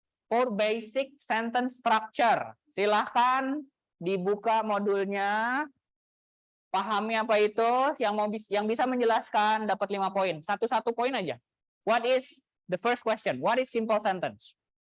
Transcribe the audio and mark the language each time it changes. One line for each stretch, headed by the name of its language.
English: For basic sentence structure.
Indonesian: Silahkan dibuka modulnya. Pahami apa itu, yang bisa menjelaskan dapat 5 poin. Satu-satu poin aja.
English: What is the first question? What is simple sentence?